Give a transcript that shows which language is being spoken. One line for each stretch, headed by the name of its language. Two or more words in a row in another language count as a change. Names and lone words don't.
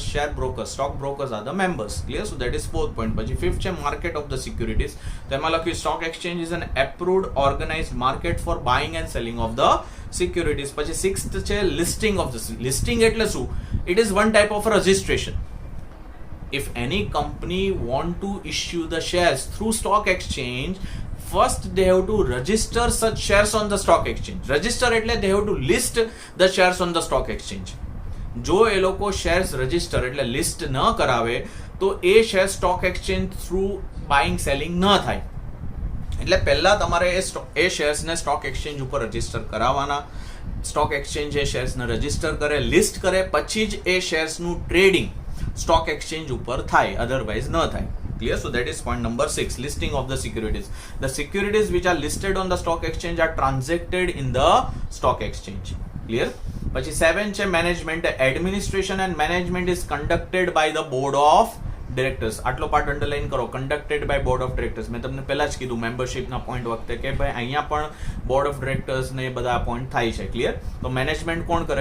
English: Share brokers, stock brokers are the members. Clear? So that is 4th point.
Gujarati: પછી 5th છે
English: market of the securities.
Gujarati: તો એમાં લખ્યું
English: stock exchange is an approved organized market for buying and selling of the securities.
Gujarati: પછી 6th છે
English: listing of the. લિસ્ટિંગ
Gujarati: એટલે શું?
English: It is one type of registration. If any company want to issue the shares through stock exchange, first they have to register such shares on the stock exchange. Register એટલે they have to list the shares on the stock exchange.
Gujarati: જો એ લોકો શેર્સ રજિસ્ટર એટલે લિસ્ટ ન કરાવે તો એ શેર
English: stock exchange through buying selling
Gujarati: ન થાય. એટલે પહેલા તમારે એ શેર્સને
English: stock exchange
Gujarati: ઉપર રજિસ્ટર કરાવવાના.
English: stock exchange
Gujarati: એ શેર્સને રજિસ્ટર કરે, લિસ્ટ કરે, પછી જ એ શેર્સનું ટ્રેડિંગ
English: stock exchange
Gujarati: ઉપર થાય, અધરવાઇઝ ન થાય.
English: Clear? So that is point number 6, listing of the securities. The securities which are listed on the stock exchange are transacted in the stock exchange. Clear?
Gujarati: પછી 7 છે મેનેજમેન્ટ.
English: Administration and management is conducted by the board of directors.
Gujarati: આટલો પાર્ટ અંડરલાઈન કરો,
English: conducted by board of directors.
Gujarati: મેં તમને પહેલા જ કીધું મેમ્બરશિપના પોઈન્ટ વખતે કે ભાઈ અહીંયા પણ
English: board of directors
Gujarati: ને બધા અપોઇન્ટ થાય છે. ક્લિયર? તો મેનેજમેન્ટ કોણ કરે?